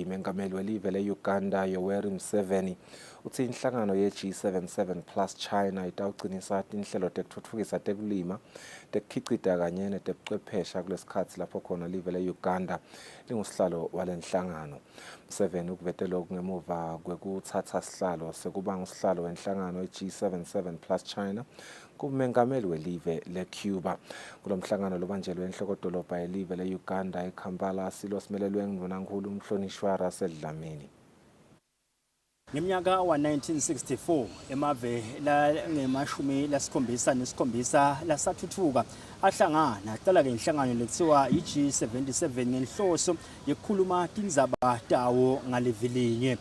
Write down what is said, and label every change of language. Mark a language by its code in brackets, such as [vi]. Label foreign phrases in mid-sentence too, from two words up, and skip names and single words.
[ss] Mengameli welive le-Uganda Yoweri Museveni uthi inhlangano ye-G77 plus China itawucinisa tinhlelo tekutfutfukisa tekulima tekukhicita kanye netebuchwephesha kulesikhatsi lapho khona live le-Uganda lingusihlalo walenhlangano. Museveni ukuvete lokhu ngemuva kwekutsatsa sihlalo sekuba ngusihlalo wenhlangano ye-G77 plus China kumengameli welive le-Cuba. Kulomhlangano lobanjelwe enhlokodolobha yelive le-Uganda eKampala silosimelelwe nguNankulu umhlonishwa Russell Dlamini. Ngeminyaka wa-1964 emave langemashumi lasikhombisa lasathuthuka ahlangana aqala-ke inhlangano lekuthiwa i-G77 ngenhloso yekukhuluma tindzaba tawo ngalevilinye.